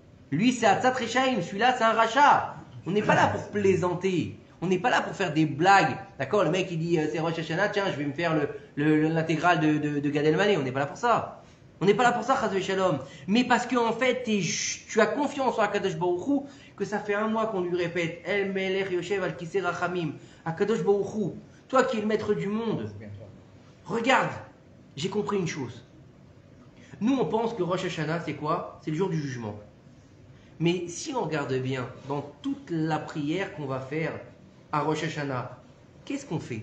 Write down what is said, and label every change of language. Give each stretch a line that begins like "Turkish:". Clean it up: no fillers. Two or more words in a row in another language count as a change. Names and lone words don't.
French: Lui, c'est
Hebrew: עצת רחמים,
French: celui-là, c'est un rachat. On n'est pas là pour plaisanter. On n'est pas là pour faire des blagues. D'accord? Le mec, il dit, c'est Rosh Hashanah, tiens, je vais me faire l'intégrale de Gad Elmaleh. On n'est pas là pour ça. On n'est pas là pour ça,
Hebrew: חס ושלום.
French: Mais parce qu'en fait, tu as confiance en
Hebrew: הקדוש ברוך הוא,
French: que ça fait un mois qu'on lui répète,
Hebrew: אל מלך יושב על כסא רחמים, הקדוש ברוך הוא,
French: toi qui es le maître du monde, regarde, j'ai compris une chose. Nous, on pense que Rosh Hashanah, c'est quoi? C'est le jour du jugement. Mais si on regarde bien, dans toute la prière qu'on va faire à Rosh Hashanah, qu'est-ce qu'on fait?